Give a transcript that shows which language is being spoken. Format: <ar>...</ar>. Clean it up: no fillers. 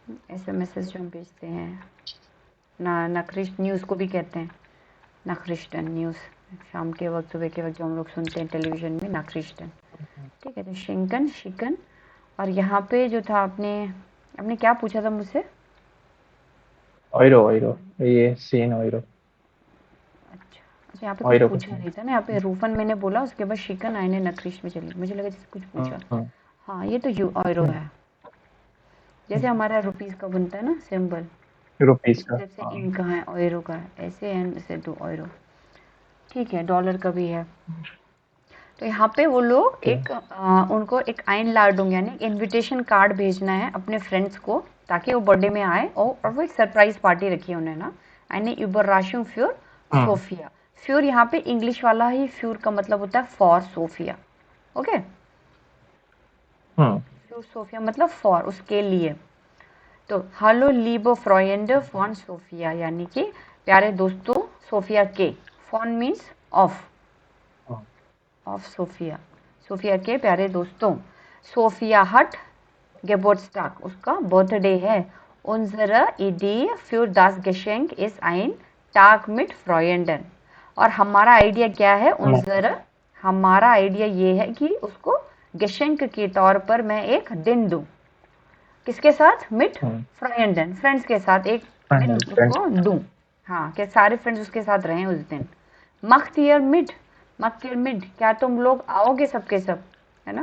<hi>SMS जो हम भेजते हैं ना, नखरिस्ट न्यूज़ को भी कहते हैं, नखरिस्टन न्यूज़। शाम के वक्त, सुबह के वक्त जो हम लोग सुनते हैं टेलीविज़न में, नखरिस्टन। ठीक है, तो शिंकन, शिकन। और यहाँ पे जो था, आपने आपने क्या पूछा था मुझसे?</hi> <de>Euro, Euro. ये 10 Euro.</de> <hi>अच्छा यहाँ पे और कुछ पूछा नहीं था ना, यहाँ पे रूफन मैंने बोला, उसके बाद शिकन आईने नक्रिश में चली, मुझे लगा जैसे कुछ पूछा। हाँ ये तो यूरो है, जैसे हमारा रुपीस का बनता है ना सिंबल, रुपीस इस का। तरह से इनका है, यूरो का है, ऐसे एंड ऐसे 2 यूरो। ठीक है, डॉलर का भी है। तो यहाँ पे वो लोग एक उनको एक Einladung यानी इनविटेशन कार्ड भेजना है अपने फ्रेंड्स को, ताकि वो बर्थडे में आए, और वो एक सरप्राइज पार्टी रखी है उन्होंने ना।</hi> <de>eine Überraschung für सोफिया।</de> <hi>फ्यूर यहाँ पे इंग्लिश वाला ही फ्यूर का मतलब होता है फॉर सोफिया। ओके, फ्यूर सोफिया मतलब फॉर, उसके लिए। तो हेलो लीबो फ्रॉयंड फॉन सोफिया, यानी कि प्यारे दोस्तों सोफिया के, fawn means of Sophia, Sophia के प्यारे दोस्तों। सोफिया हट Geburtstag, उसका बर्थडे है।</hi> <de>Unsere Idee für das Geschenk ist ein Tag mit Freunden,</de> <hi>और हमारा आइडिया क्या है? हमारा आइडिया ये है कि उसको गेशेंक के तौर पर मैं एक दिन दूं। किसके साथ? मिट फ्रेंडन, फ्रेंड्स के साथ एक दिन उसको दूं। हाँ, कि सारे फ्रेंड्स उसके साथ रहें उस दिन। मख्तियर मिट, क्या तुम लोग आओगे सबके सब, है ना?</hi>